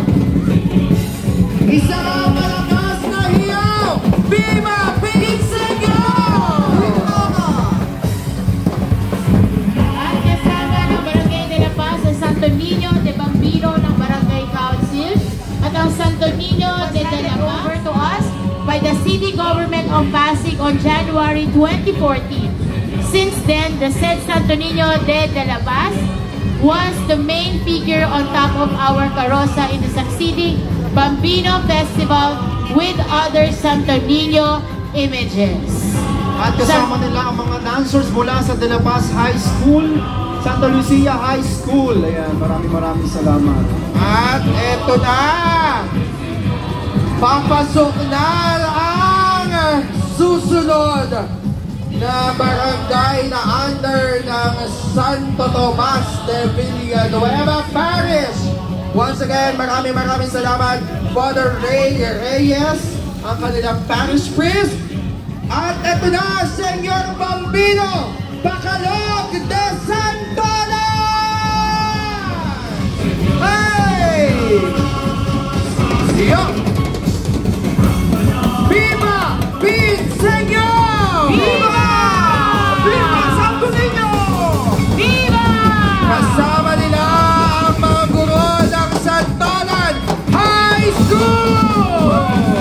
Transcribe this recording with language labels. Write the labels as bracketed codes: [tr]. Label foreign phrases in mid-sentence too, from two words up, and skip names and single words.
[tl] Isang malakas na hiyaw! Viva Pete Senor! At kasama ng Barangay de la Paz ang Santo Niño de Bambino ng Barangay Council, at ang Santo Niño de la Paz [en] over to us by the City Government of Pasig on January 2014. Since then, the said Santo Niño de la Paz was the main figure on top of our carroza in the succeeding Bambino Festival with other Santo Niño images. [tl] At kasama nila ang mga dancers mula sa De La Paz High School, Santa Lucia High School. Ayan, maraming salamat. At eto na! Papasok na ang susunod na barangay na under ng Santo Tomas de Villanueva Parish. [en] Once again, [tl] maraming salamat, Father Reyes, ang kanilang parish priest. At eto na, Senyor Bambino Bacalog de Santolan! Hey! Yo! Viva Pete Senor! Viva! Viva Santo Niño! Viva! Kasama nila ang mga guro ng Santolan High School!